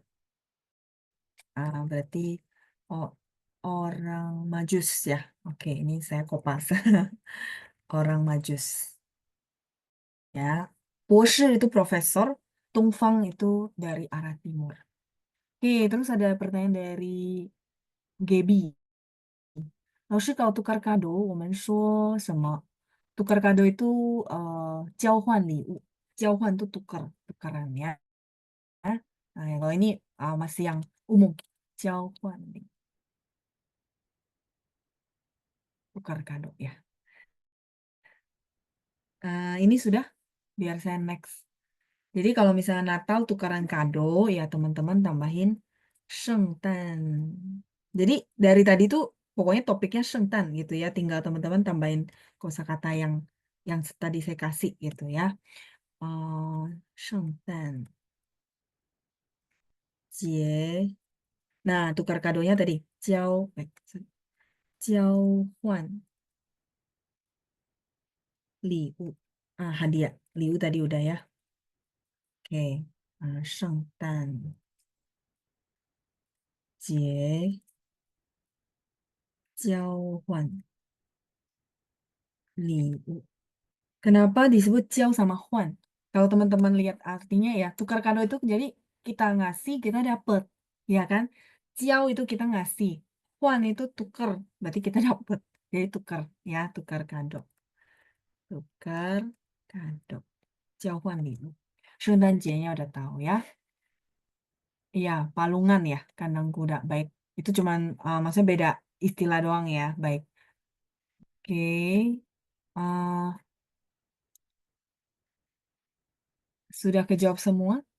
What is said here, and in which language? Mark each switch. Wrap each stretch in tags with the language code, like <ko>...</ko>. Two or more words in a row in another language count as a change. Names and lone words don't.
<id>Berarti oh, orang Majus ya. Oke, ini saya kopas. Orang Majus ya. Boshi itu profesor, Tungfang itu dari arah timur. Oke, terus ada pertanyaan dari Gaby.</id> <zh>老师搞</zh> <id>tukar kado,</id> <zh>我们说什么?</zh> <id>Tukar kado itu</id> <zh>交换礼物，交换</zh> <id>itu tukar, tukaran ya. Nah, kalau ini masih yang umum,</id> <zh>交换礼物,</zh> <id>tukar kado ya. Ini sudah, biar saya next. Jadi kalau misalnya Natal tukaran kado, ya teman-teman tambahin 圣诞. Jadi dari tadi tuh pokoknya topiknya 圣诞 gitu ya. Tinggal teman-teman tambahin kosakata yang tadi saya kasih gitu ya. 圣诞节. Nah, tukar kadonya tadi</id> <zh>交换礼物.</zh> <id>Hadiah. 礼物 tadi udah ya. Oke.</id> <zh>圣诞节交换礼物.</zh> <id>Kenapa disebut jiao sama huan? Kalau teman-teman lihat artinya ya, tukar kado itu jadi kita ngasih, kita dapet. Ya kan? Jiao itu kita ngasih. Huan itu tukar, berarti kita dapet. Jadi tukar, ya, tukar kado. Tukar kado.</id> <zh>交换礼物.</zh> <id>圣诞节nya udah tahu ya. Iya, palungan ya, kandang kuda. Baik. Itu cuman, maksudnya beda istilah doang ya. Baik. Oke. eh, sudah kejawab semua?</id>